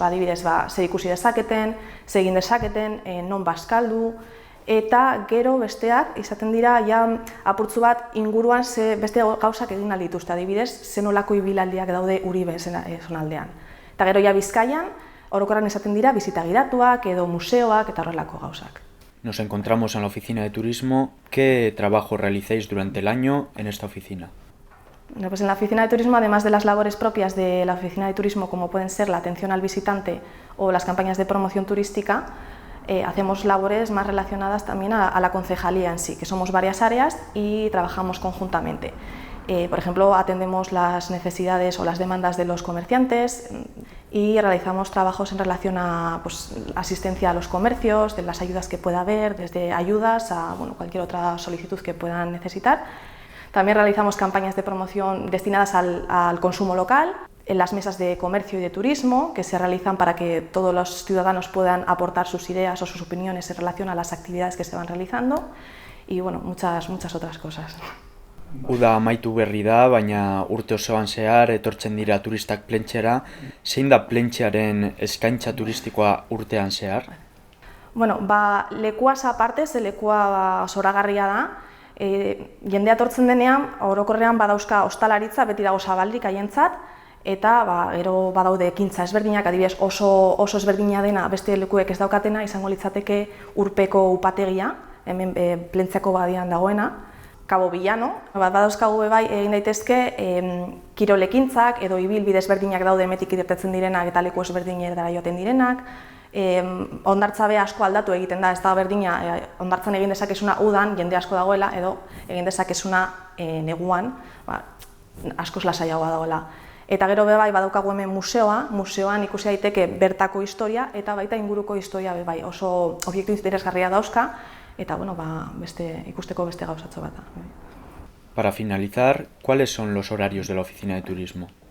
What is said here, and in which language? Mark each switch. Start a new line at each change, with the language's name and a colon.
Basque: Adibidez, zer ikusi dezaketen, zer egin dezaketen, non bazkaldu, eta gero besteak izaten dira apurtzu bat inguruan beste gauzak egin ahal dituzte. Adibidez, zer nolako ibilaldiak daude Uribe zonaldean. Eta gero Bizkaian orokorrean izaten dira bisita gidatuak edo museoak eta horrelako gauzak.
Spanish: Nos encontramos en la oficina de turismo. ¿Qué trabajo realizáis durante el año en esta oficina? Pues en la oficina de turismo, además de las labores propias de la oficina de turismo, como pueden ser la atención al visitante o las campañas de promoción turística, hacemos labores más relacionadas también a la concejalía en sí, que somos varias áreas y trabajamos conjuntamente. Por ejemplo, atendemos las necesidades o las demandas de los comerciantes y realizamos trabajos en relación a asistencia a los comercios, de las ayudas que pueda haber, desde ayudas a cualquier otra solicitud que puedan necesitar. También realizamos campañas de promoción destinadas al consumo local, en las mesas de comercio y de turismo, que se realizan para que todos los ciudadanos puedan aportar sus ideas o sus opiniones en relación a las actividades que se van realizando y muchas otras cosas.
Basque: Uda amaitu berri da, baina urte osoan zehar etortzen dira turistak Plentziara. Zein da Plentziaren eskaintza turistikoa urtean zehar? Lekuaz aparte, lekua zoragarria da. Jendea etortzen denean, orokorrean badauzka ostalaritza, beti dago zabalik haientzat, eta gero badaude ekintza ezberdinak, adibidez oso ezberdina dena beste lekuek ez daukatena, izango litzateke Urpeko upategia, hemen Plentziako badian dagoena, Cabo Villano, badauzkagu egin daitezke kirolekintzak edo ibilbide ezberdinak daude emetik irtetzen direnak eta leku ezberdinetara joaten direnak. Hondartza asko aldatu egiten da, ez da berdina, hondartzan egin dezakezuna udan, jende asko dagoela, edo egin dezakezuna neguan, askoz lasaiagoa dagoela. Eta gero badaukagu hemen museoan ikusi daiteke bertako historia eta baita inguruko historia oso obiektu interesgarria dauzka, eta ikusteko beste gauzatxo bat.
Spanish: Para finalizar, ¿cuáles son los horarios de la oficina de turismo?